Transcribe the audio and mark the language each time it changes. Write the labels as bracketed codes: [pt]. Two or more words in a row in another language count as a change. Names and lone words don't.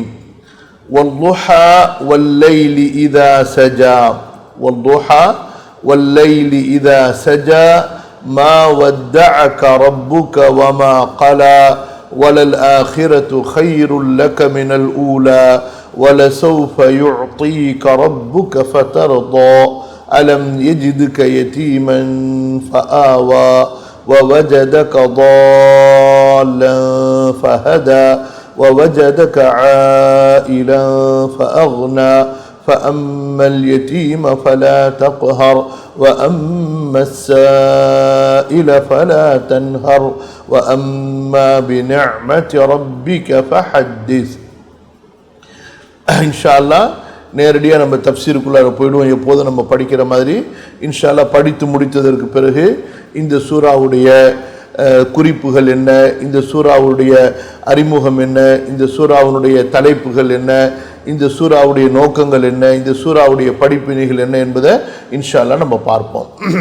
[ar] والضحى والليل إذا سجى والضحى والليل إذا سجى ما ودعك ربك وما قلى وللآخرة خير لك من الأولى ولسوف يعطيك ربك فترضى ألم يجدك يتيما فآوى ووجدك ضالا فهدى ووجدك عائلا فأغنى فأما اليتيم فلا تقهر وأما السائل فلا تنهر وأما بنعمة ربك فحدث. إن شاء الله [ta] நேரடியாக நம்ம தஃப்சீருக்குள்ளார போயிடுவோம். எப்போதும் நம்ம படிக்கிற மாதிரி [ar] إن شاء الله [ta] படித்து முடித்ததற்கு பிறகு இந்த சூறாவுடைய குறிப்புகள் என்ன, இந்த சூறாவுடைய அறிமுகம் என்ன, இந்த சூறாவுடைய தலைப்புகள் என்ன, இந்த சூறாவுடைய நோக்கங்கள் என்ன, இந்த சூறாவுடைய படிப்பினைகள் என்ன என்பதை [ar] إن شاء الله [ta] நம்ம பார்ப்போம்.